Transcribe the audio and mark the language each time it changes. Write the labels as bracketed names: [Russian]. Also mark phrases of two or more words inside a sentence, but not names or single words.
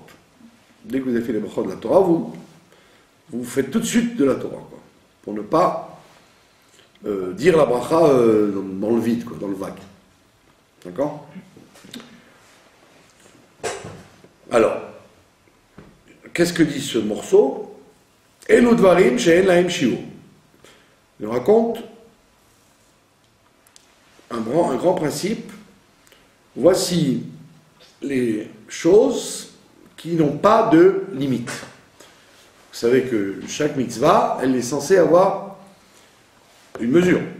[French] Dès que vous avez fait les brachot de la Torah, vous faites tout de suite de la Torah, quoi, pour ne pas dire la bracha dans le vide, quoi, dans le vague. D'accord? Alors, qu'est-ce que dit ce morceau? [Hebrew] אלו דברים שאין להם שיעור. [French] Il nous raconte un grand principe. Voici les choses qui n'ont pas de limite. Vous savez que chaque mitzvah, elle est censée avoir une mesure.